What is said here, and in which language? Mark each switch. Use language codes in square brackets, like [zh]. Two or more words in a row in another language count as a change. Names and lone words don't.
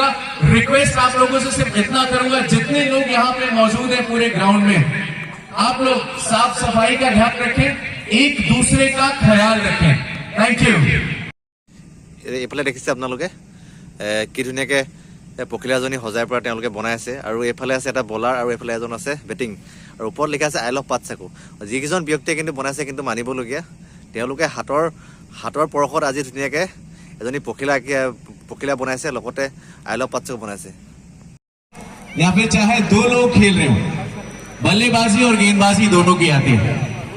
[hi] रिक्वेस्ट आप लोगों से सिर्फ इतना करूंगा, जितने लोग यहाँ पे मौजूद हैं पूरे ग्राउंड में, आप लोग साफ सफाई का ध्यान रखें, एक दूसरे का ख्याल रखें। [en] thank you. [as] এইফালে দেখিছে আপোনালোকে কি ধুনীয়াকৈ পখিলাজনী সজাই পৰা তেওঁলোকে বনাই আছে। আৰু এইফালে আছে এটা বলাৰ আৰু এইফালে এজন আছে বেটিং। আৰু ওপৰত লিখা আছে [en] I love [as] পাটচাকো। যিকেইজন ব্যক্তিয়ে কিন্তু বনাইছে কিন্তু মানিবলগীয়া। তেওঁলোকে হাতৰ পৰশত আজি ধুনীয়াকৈ এজনী পখিলা बनाइसे লগতে [en] I love [as] पाटचाको बनाइसे। [hi] या फिर चाहे दो लोग खेल रहे हो, बल्लेबाजी और गेंदबाजी दोनों की आती है।